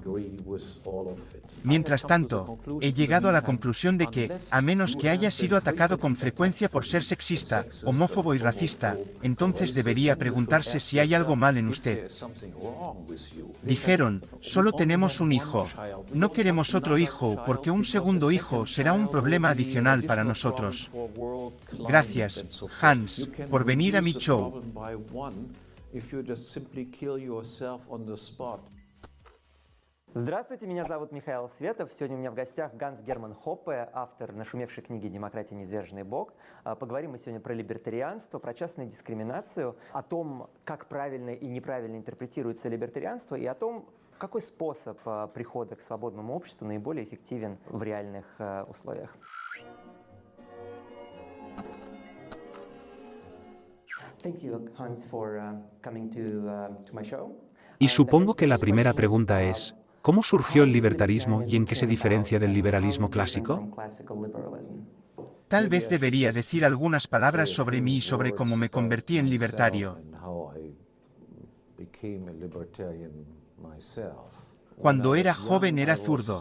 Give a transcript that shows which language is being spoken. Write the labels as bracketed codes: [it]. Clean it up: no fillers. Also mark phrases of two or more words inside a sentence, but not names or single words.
[es] Mientras tanto, he llegado a la conclusión de que, a menos que haya sido atacado con frecuencia por ser sexista, homófobo y racista, entonces debería preguntarse si hay algo mal en usted. Dijeron, solo tenemos un hijo. No queremos otro hijo porque un segundo hijo será un problema adicional para nosotros. Gracias, Hans, por venir a mi show. [ru] Здравствуйте, меня зовут Михаил Светов. Сегодня у меня в гостях Ганс Герман Хоппе, автор нашумевшей книги «Демократия. Низверженный Бог». Поговорим мы сегодня про либертарианство, про частную дискриминацию, о том, как правильно и неправильно интерпретируется либертарианство, и о том, какой способ прихода к свободному обществу наиболее эффективен в реальных условиях. [en] Thank you, Hans, for coming to my show. [es] Y supongo que la primera pregunta es, ¿cómo surgió el libertarismo y en qué se diferencia del liberalismo clásico? Tal vez debería decir algunas palabras sobre mí y sobre cómo me convertí en libertario. Cuando era joven era zurdo.